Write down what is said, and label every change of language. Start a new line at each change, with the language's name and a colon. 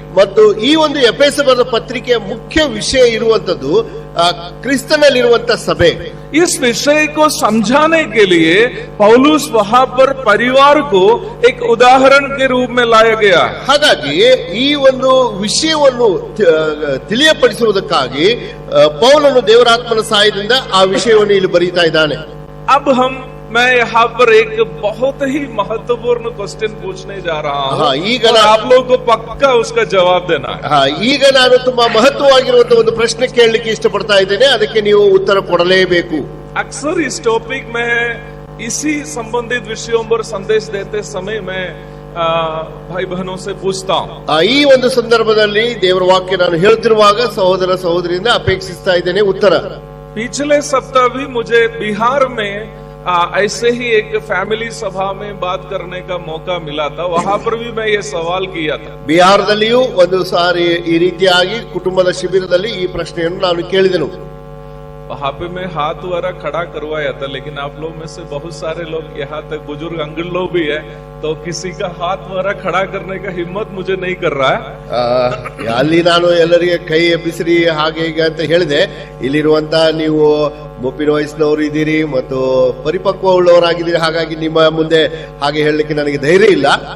Kannada: ಮತ್ತು ಈ ಒಂದು ಎಫೆಸದ ಪತ್ರಿಕೆಯ ಮುಖ್ಯ ವಿಷಯ ಇರುವಂತದ್ದು ಕ್ರಿಸ್ತನಲ್ಲಿರುವಂತಹ ಸಭೆ.
Hindi: इस विषय को समझाने के लिए पौलुस वहां पर परिवार को एक उदाहरण के रूप में लाया गया.
Kannada: ಹಾಗಾಗಿ ಈ ಒಂದು ವಿಷಯವನ್ನು ತಿಳಿಯಪಡಿಸುವುದಕ್ಕಾಗಿ ಪೌಲನು ದೇವರಾತ್ಮನ ಸಹಾಯದಿಂದ ಆ ವಿಷಯವನ್ನು ಇಲ್ಲಿ ಬರೀತಾ ಇದ್ದಾನೆ.
Hindi: अब मैं यहाँ पर एक बहुत ही महत्वपूर्ण क्वेश्चन पूछने जा रहा हूँ और आप लोगों को पक्का उसका जवाब देना है.
Kannada: ಈಗ ನಾನು ತುಂಬಾ ಮಹತ್ವವಾಗಿರುವಂತಹ ಒಂದು ಪ್ರಶ್ನೆ ಕೇಳಲಿಕ್ಕೆ ಇಷ್ಟಪಡ್ತಾ ಇದ್ದೇನೆ, ಅದಕ್ಕೆ ನೀವು ಉತ್ತರ ಕೊಡಲೇಬೇಕು.
Hindi: अक्सर इस टॉपिक में इसी संबंधित विषयों पर संदेश देते समय मैं भाई बहनों से पूछता हूँ.
Kannada: ಈ ಒಂದು ಸಂದರ್ಭದಲ್ಲಿ ದೇವರ ವಾಕ್ಯ ನಾನು ಹೇಳ್ತಿರುವಾಗ ಸಹೋದರ ಸಹೋದರಿಯಿಂದ ಅಪೇಕ್ಷಿಸ್ತಾ ಇದ್ದೇನೆ ಉತ್ತರ.
Hindi: पिछले सप्ताह भी मुझे बिहार में ऐसे ही एक फैमिली सभा में बात करने का मौका मिला था. वहां पर भी मैं ये सवाल किया था.
Kannada: ಬಿಹಾರದಲ್ಲಿಯೂ ಒಂದು ಸಾರಿ ಈ ರೀತಿಯಾಗಿ ಕುಟುಂಬದ ಶಿಬಿರದಲ್ಲಿ ಈ ಪ್ರಶ್ನೆಯನ್ನು ನಾನು ಕೇಳಿದೆನು.
Hindi: वहां पे मैं हाथ वाला खड़ा करवाया था, लेकिन आप लोग में से बहुत सारे लोग यहाँ तक बुजुर्ग अंकल लोग भी है, तो किसी का हाथ वाला खड़ा करने का हिम्मत मुझे नहीं कर रहा है.
Kannada: ಅಲ್ಲಿ ನಾನು ಎಲ್ಲರಿಗೆ ಕೈ ಎಬ್ಬಿಸ್ರಿ ಹಾಗೆ ಹೀಗೆ ಅಂತ ಹೇಳಿದೆ. ಇಲ್ಲಿರುವಂತ ನೀವು ಮುಪ್ಪಿನ ವಯಸ್ಸಿನವರು ಇದ್ದೀರಿ ಮತ್ತು ಪರಿಪಕ್ವ ಉಳ್ಳವರಾಗಿದ್ದೀರಿ, ಹಾಗಾಗಿ ನಿಮ್ಮ ಮುಂದೆ ಹಾಗೆ ಹೇಳಲಿಕ್ಕೆ ನನಗೆ ಧೈರ್ಯ ಇಲ್ಲ.